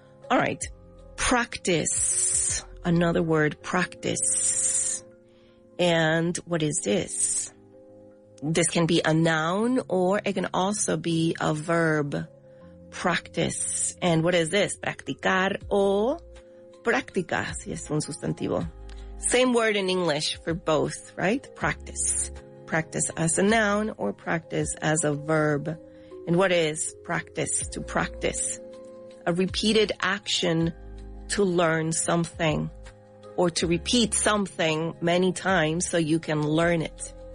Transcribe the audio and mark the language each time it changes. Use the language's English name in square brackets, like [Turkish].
[English] All right. Practice. Another word, practice. And what is this? This can be a noun or it can also be a verb. Practice. And what is this? [Spanish] Practicar o práctica, si es un sustantivo. [English] Same word in English for both, right? Practice. Practice as a noun or practice as a verb. And what is practice? To practice. A repeated action to learn something or to repeat something many times so you can learn it.